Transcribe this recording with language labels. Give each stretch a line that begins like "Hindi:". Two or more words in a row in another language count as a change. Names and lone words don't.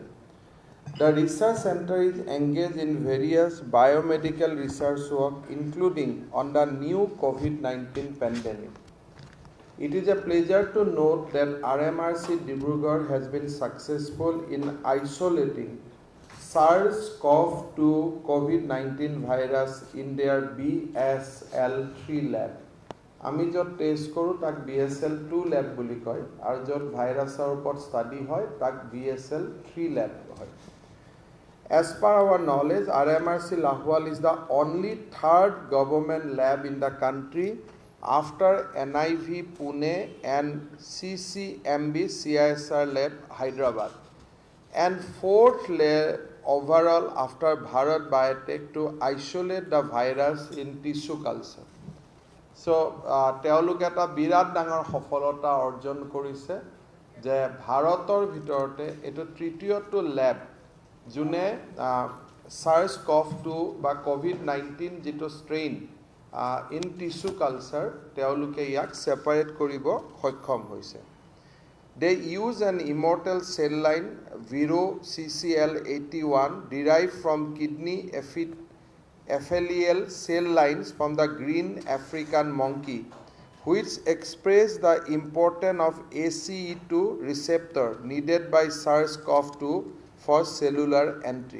English: The research center is engaged in various biomedical research work, including on the new COVID-19 pandemic. It is a pleasure to note that RMRC Dibrugarh has been successful in isolating SARS-CoV-2 COVID-19 virus in their BSL-3 lab.
Assamese: আমি য'ত টেষ্ট কৰোঁ তাক BSL-2 lab বুলি কয় আৰু য'ত ভাইৰাছৰ ওপৰত ষ্টাডি হয় তাক BSL-3 lab হয়.
English: As per our knowledge, RMRC Lahwal is the only third government lab in the country after NIV Pune and CCMB CISR lab Hyderabad, and fourth lab overall after Bharat Biotech to isolate the virus in tissue culture. So,
Assamese: তেওঁলোকে এটা বিৰাট ডাঙৰ সফলতা অৰ্জন কৰিছে যে ভাৰতৰ ভিতৰতে এইটো তৃতীয়টো ল্যাব যোনে SARS-CoV-2 বা COVID-19 যিটো
English: strain in tissue culture
Assamese: তেওঁলোকে ইয়াক সেপাৰেট কৰিব সক্ষম হৈছে.
English: They use an immortal cell line Viro CCL81 derived from kidney epithelial cell lines from the green African monkey, which express the importance of ACE2 receptor needed by SARS-CoV-2 for cellular entry.